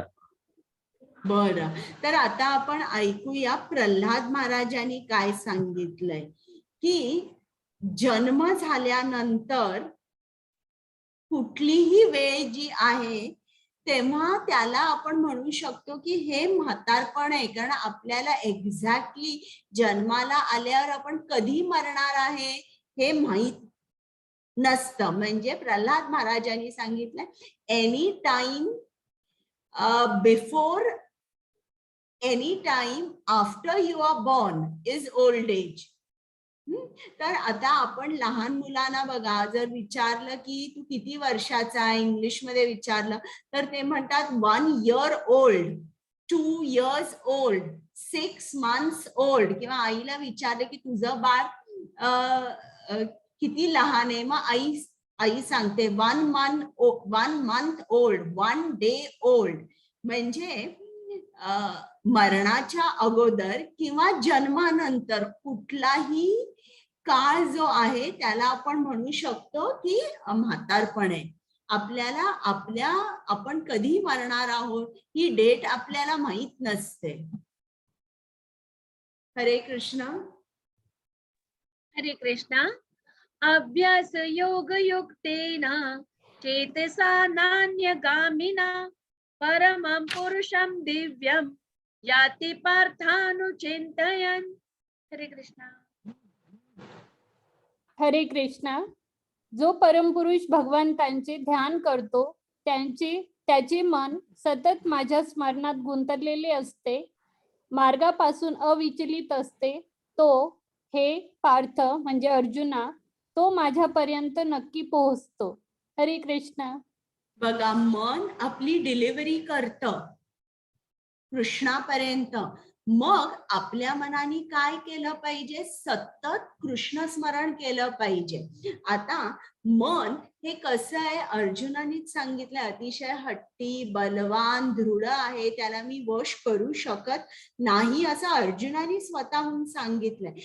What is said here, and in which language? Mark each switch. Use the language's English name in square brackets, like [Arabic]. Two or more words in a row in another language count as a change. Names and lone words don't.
[Marathi] बरं, तर आता आपण ऐकूया प्रल्हाद महाराजांनी काय सांगितलंय, की जन्म झाल्यानंतर कुठलीही वेळ जी आहे तेव्हा त्याला आपण म्हणू शकतो की हे म्हातारपण आहे. कारण आपल्याला एक्झॅक्टली जन्माला आल्यावर आपण कधी मरणार आहे हे माहित नसतं. म्हणजे प्रल्हाद महाराजांनी सांगितलं [English] any time before any time after you are born is old age. [Marathi] तर आता आपण लहान मुलांना बघा, जर विचारलं की तू किती वर्षाचा आहे, इंग्लिश मध्ये विचारलं तर ते म्हणतात [English] 1 year old, 2 years old, 6 months old. [Marathi] किंवा आईला विचारलं की तुझं बाळ किती लहान आहे, मग आई सांगते [English] 1 month old, 1 day old. [Marathi] म्हणजे मरणाच्या अगोदर किंवा जन्मानंतर कुठलाही काळ जो आहे त्याला आपण म्हणू शकतो की म्हातारपण आहे. आपल्याला आपण कधी मरणार आहोत ही डेट आपल्याला माहित नसते. हरे कृष्ण. हरे कृष्णा. [Sanskrit] अभ्यास योग युक्तेन चेतसा नान्यगामिना परमं पुरुषं दिव्यं याति पार्थानुचिन्तयन्. [Marathi] हरे कृष्णा. हरे कृष्णा. जो परमपुरुष भगवंतांचे ध्यान करतो त्याचे मन सतत माझ्या स्मरणात गुंतलेले असते, मार्गापासून अविचलित असते. तो हे पार्थ म्हणजे अर्जुना, तो माझ्यापर्यंत नक्की पोहोचतो. हरे कृष्णा. बघा, मन आपली डिलिव्हरी करतं कृष्णापर्यंत. मग आपल्या मनाने काय केलं पाहिजे? सतत कृष्ण स्मरण केलं पाहिजे. आता मन हे कसं आहे, अर्जुनानेच सांगितलं अतिशय हट्टी, बलवान, दृढ आहे, त्याला मी वश करू शकत नाही असं अर्जुनाने स्वतःहून सांगितलंय.